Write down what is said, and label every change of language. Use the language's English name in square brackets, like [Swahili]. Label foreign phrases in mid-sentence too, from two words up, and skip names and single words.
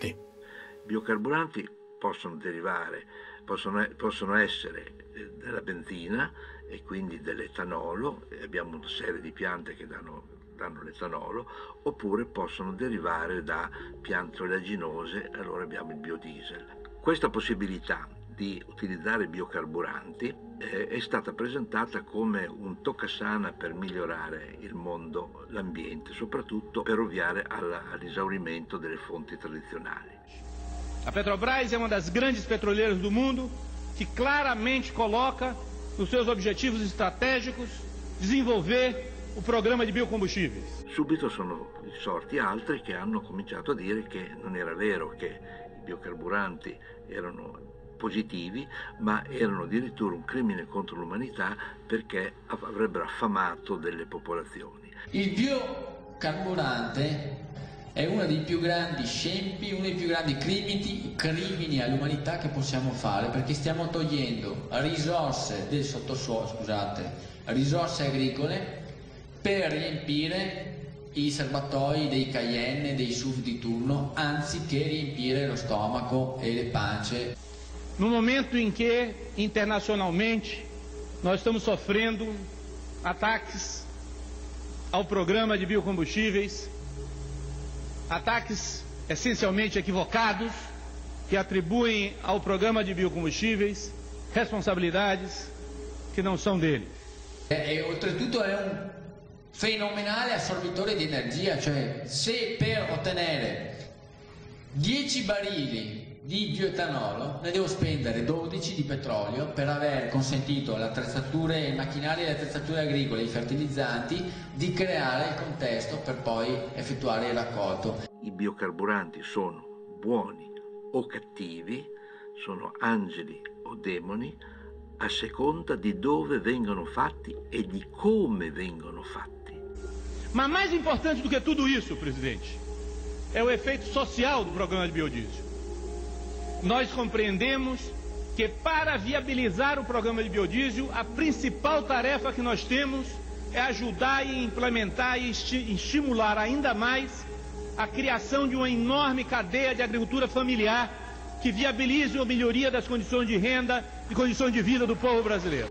[Italian] I biocarburanti possono essere della benzina e quindi dell'etanolo, abbiamo una serie di piante che danno l'etanolo, oppure possono derivare da piante oleaginose, allora abbiamo il biodiesel. Questa possibilità di utilizzare biocarburanti è stata presentata come un toccasana per migliorare il mondo, l'ambiente, soprattutto per ovviare all'esaurimento delle fonti tradizionali. [Portuguese] A Petrobras é uma das grandes petroleiras do mundo que claramente coloca nos seus objetivos estratégicos desenvolver o programma di biocombustíveis. [Italian] Subito sono sorti altri che hanno cominciato a dire che non era vero che i biocarburanti erano positivi, ma erano addirittura un crimine contro l'umanità perché avrebbero affamato delle popolazioni. Il biocarburante è uno dei più grandi scempi, uno dei più grandi crimini all'umanità che possiamo fare, perché stiamo togliendo risorse del sottosuolo, risorse agricole per riempire i serbatoi dei Cayenne, dei SUV di turno, anziché riempire lo stomaco e le pance. [Portuguese] No momento em que, internacionalmente, nós estamos sofrendo ataques ao programa de biocombustíveis, ataques essencialmente equivocados, que atribuem ao programa de biocombustíveis responsabilidades que não são dele. [Italian] E oltretutto è un fenomenale assorbitore di energia, cioè se per ottenere 10 barili di bioetanolo ne devo spendere 12 di petrolio per aver consentito alle attrezzature, ai macchinari, alle attrezzature agricole, ai fertilizzanti di creare il contesto per poi effettuare il raccolto. I biocarburanti sono buoni o cattivi, sono angeli o demoni, a seconda di dove vengono fatti e di come vengono fatti. [Portuguese] Ma mais importante do que tudo isso, presidente, é o efeito social do programa de biodiesel. Nós compreendemos que para viabilizar o programa de biodiesel, a principal tarefa que nós temos é ajudar e implementar e estimular ainda mais a criação de uma enorme cadeia de agricultura familiar que viabilize a melhoria das condições de renda e condições de vida do povo brasileiro.